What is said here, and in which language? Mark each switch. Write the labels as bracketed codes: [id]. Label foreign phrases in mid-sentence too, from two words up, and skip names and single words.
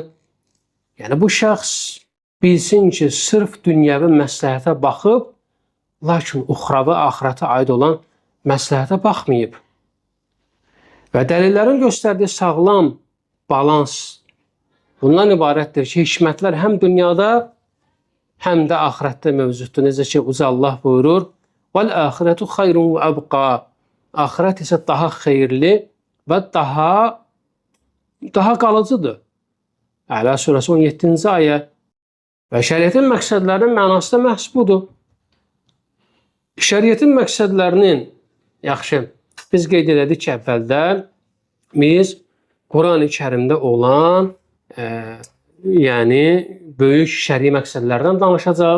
[az] Yəni, bu şəxs bilsin ki, sırf dünyəvi məsləhətə baxıb, lakin uxravi, axirətə aid olan məsləhətə baxmayıb. Və dəlillərin göstərdiyi sağlam balans bundan ibarətdir ki, hikmətlər həm dünyada, həm də axirətdə mövcuddur. Necə ki, uca Allah buyurur, [ar] وَالْآخِرَةُ خَيْرٌ وَأَبْقَى [az] Axirət isə daha xeyirli və daha qalıcıdır. Əla surəsi 17-ci ayə. Və şəriətin məqsədlərinin mənası da məhz budur. Şəriətin məqsədlərinin, yaxşı, biz qeyd elədik ki, əvvəldə biz Quran-ı Kərimdə olan yəni böyük şəri məqsədlərdən danışacaq.